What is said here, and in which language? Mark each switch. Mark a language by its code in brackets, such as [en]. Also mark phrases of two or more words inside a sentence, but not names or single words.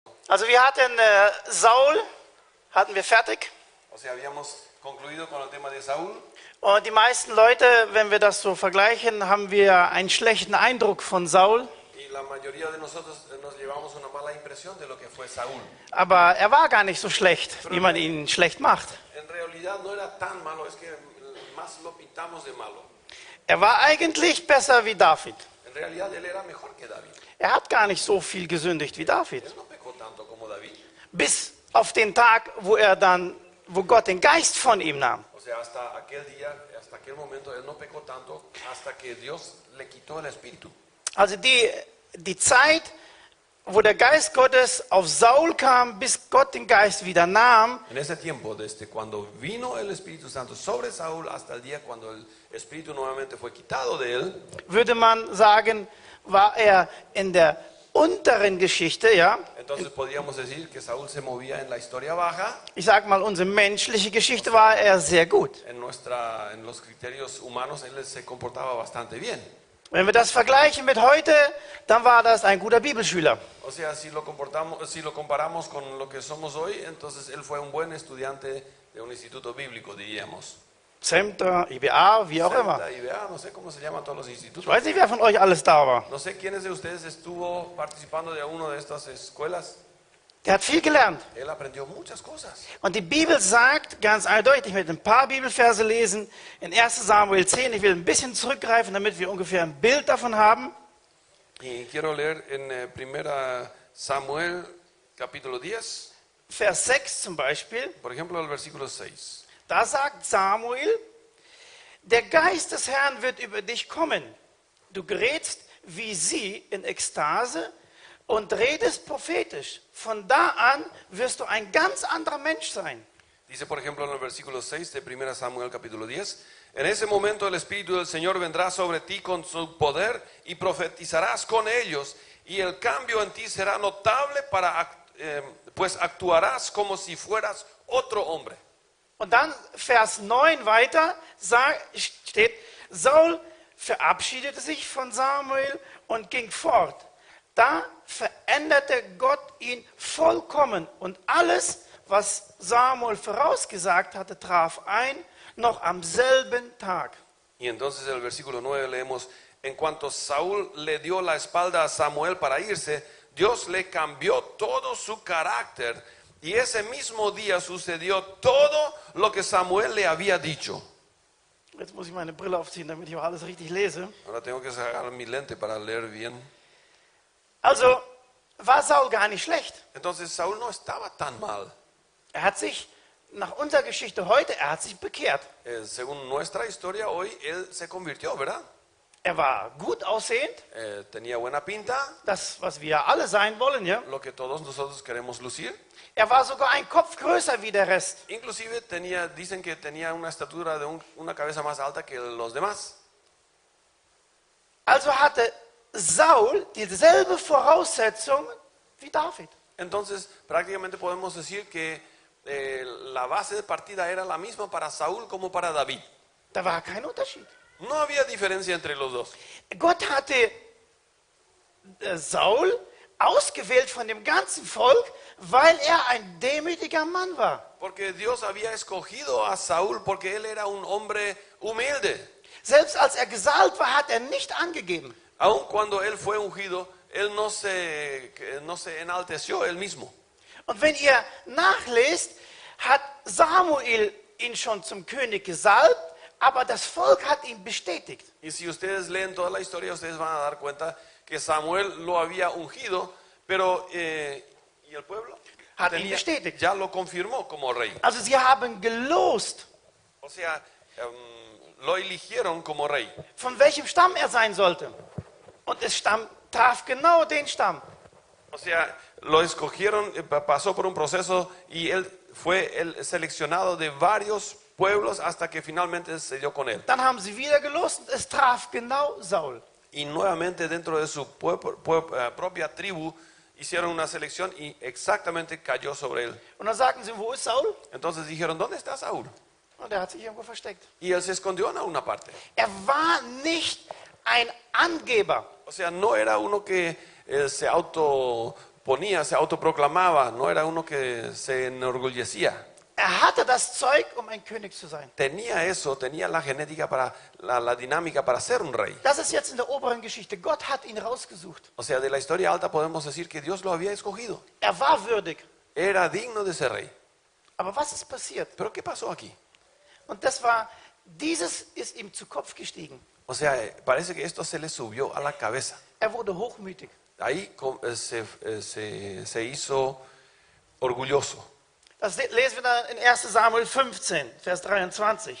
[de] Also wir hatten Saul, hatten wir fertig. [es] O sea, habíamos concluido con el tema de Saúl. [de] Und die meisten Leute, wenn wir das so vergleichen, haben wir einen schlechten Eindruck von Saul. [es] Y la mayoría de nosotros nos llevamos una mala impresión de lo que fue Saúl. [de] Aber er war gar nicht so schlecht, wie man ihn schlecht macht. [es] En realidad no era tan malo, es que más lo pintamos de malo. [de] Er war eigentlich besser wie David. [es] En realidad él era mejor que David. [de] Er hat gar nicht so viel gesündigt wie David. [es] Él no pecó tanto como David. [de] Bis auf den Tag, wo Gott den Geist von ihm nahm. [es] O sea, hasta aquel día, hasta aquel momento, él no pecó tanto hasta que Dios le quitó el espíritu. [de] Also die Zeit, wo der Geist Gottes auf Saul kam, bis Gott den Geist wieder nahm, [es] En ese tiempo, desde cuando vino el Espíritu Santo sobre Saúl hasta el día cuando el espíritu nuevamente fue quitado de él, [de] würde man sagen, war er in der unteren Geschichte, ja. [es] entonces podríamos decir que Saúl se movía en la historia baja, [de] Ich sage mal, unsere menschliche Geschichte war er sehr gut. [es] en los criterios humanos él se comportaba bastante bien. [de] Wenn wir das vergleichen mit heute, dann war das ein guter Bibelschüler. [es] O sea, si lo comparamos con lo que somos hoy, entonces él fue un buen estudiante de un instituto bíblico, diríamos. [de] Zemter, IBA, wie auch immer. [es] Celta, IBA, no sé cómo se llaman todos los [de] Ich [es] institutos. [de] weiß nicht, wer von euch alles da war. [es] No sé quiénes de ustedes estuvo participando de una de estas escuelas. [de] Der hat viel gelernt. [es] Él aprendió muchas cosas. [de] Und die Bibel sagt ganz eindeutig, ich werde ein paar Bibelverse lesen, in 1 Samuel 10, ich will ein bisschen zurückgreifen, damit wir ungefähr ein Bild davon haben. [es] Y quiero leer en 1 Samuel capítulo 10, [de] Vers 6 zum Beispiel. [es] por ejemplo el versículo 6. [de] Da sagt Samuel, der Geist des Herrn wird über dich kommen. Du gerätst wie sie in Ekstase und redest prophetisch. Von da an wirst du ein ganz anderer Mensch sein. [es] Dice por ejemplo en el versículo 6 de 1 Samuel capítulo 10, en ese momento el Espíritu del Señor vendrá sobre ti con su poder y profetizarás con ellos y el cambio en ti será notable pues actuarás como si fueras otro hombre. [de] Und dann Vers 9 weiter steht, Saul verabschiedete sich von Samuel und ging fort. Da veränderte Gott ihn vollkommen und alles, was Samuel vorausgesagt hatte, traf ein, noch am selben Tag. [es] Y entonces en el versículo 9 leemos, en cuanto Saúl le dio la espalda a Samuel para irse, Dios le cambió todo su carácter y ese mismo día sucedió todo lo que Samuel le había dicho. [de] Jetzt muss ich meine Brille aufziehen, damit ich auch alles richtig lese. [es] Ahora tengo que sacar mi lente para leer bien. [de] Also war Saul gar nicht schlecht. [es] Entonces Saúl no estaba tan mal. [de] Er hat sich, nach unserer Geschichte heute, er hat sich bekehrt. [es] Según nuestra historia hoy, él se convirtió, ¿verdad? [de] Er war gut aussehend, [es] Tenía buena pinta, [de] das, was wir alle sein wollen, ja. [es] lo que todos nosotros queremos lucir. [de] Er war sogar ein Kopf größer wie der Rest. [es] Inclusive dicen que tenía una estatura de una cabeza más alta que los demás. [de] Also hatte Saul dieselbe Voraussetzung wie David. [es] Entonces, prácticamente podemos decir que la base de partida era la misma para Saúl como para David. [de] Da war kein Unterschied. [es] No había diferencia entre los dos. [de] Gott hatte Saul ausgewählt von dem ganzen Volk, weil er ein demütiger Mann war. [es] Porque Dios había escogido a Saúl porque él era un hombre humilde. [de] Selbst als er gesalbt war, hat er nicht angegeben. [es] Aun cuando él fue ungido, él no se enalteció él mismo. [de] Und wenn ihr nachlest, hat Samuel ihn schon zum König gesalbt, aber das Volk hat ihn bestätigt. [es] Y si ustedes leen toda la historia, ustedes van a dar cuenta que Samuel lo había ungido, pero ¿y el pueblo? [de] Hat ihn bestätigt. [es] Ya lo confirmó como rey. [de] Also sie haben gelost, [es] O sea, lo eligieron como rey. [de] von welchem Stamm er sein sollte. Und es traf genau den Stamm. [es] O sea, lo escogieron, pasó por un proceso y él fue el seleccionado de varios pueblos hasta que finalmente se dio con él. [de] Dann haben sie wieder gelost und es traf genau Saul. [es] Y nuevamente dentro de su propia tribu hicieron una selección y exactamente cayó sobre él. [de] Und dann sagten sie, wo ist Saul? [es] Entonces dijeron, ¿dónde está Saúl? [de] Und er hat sich irgendwo versteckt. [es] Y él se escondió en una parte. [de] Er war nicht ein Angeber. [es] O sea, no era uno que se ponía, se autoproclamaba, no era uno que se enorgullecía. [de] hatte das Zeug, ein König zu sein. [es] Tenía eso, tenía la genética para, la dinámica para ser un rey. [de] Das ist jetzt in der oberen Geschichte. Gott hat ihn rausgesucht. [es] O sea, de la historia alta podemos decir que Dios lo había escogido. [de] War würdig. [es] Era digno de ser rey. [de] Aber was ist passiert? [es] Pero ¿qué pasó aquí? [de] Und dieses ist ihm zu Kopf gestiegen. [es] O sea, parece que esto se le subió a la cabeza. [de] Wurde hochmütig. [es] Ahí se hizo orgulloso. [de] Das lesen wir dann in 1 Samuel 15, Vers 23.